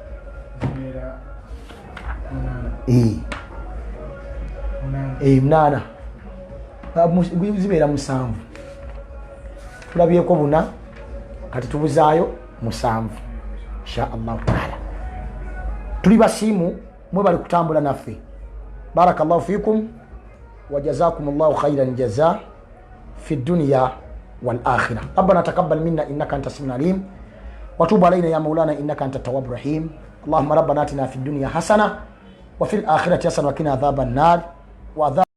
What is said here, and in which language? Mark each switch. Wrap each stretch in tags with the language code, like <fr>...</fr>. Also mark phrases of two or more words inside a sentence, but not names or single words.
<lg>Munana zibeera 7. Tulabyeko 4, kati tubuzaayo 7</lg> <ar>إن شاء الله تعالى.</ar> <lg>Tuli basiimu mwe bali kutambula naffe.</lg> <ar>بارك الله فيكم وجزاكم الله خيرا جزاء في الدنيا والآخرة. ربنا تقبل منا إنك أنت السميع العليم وتب علينا يا مولانا إنك أنت التواب الرحيم. اللهم ربنا آتنا في الدنيا حسنة وفي الآخرة حسنة وقنا عذاب النار و</ar>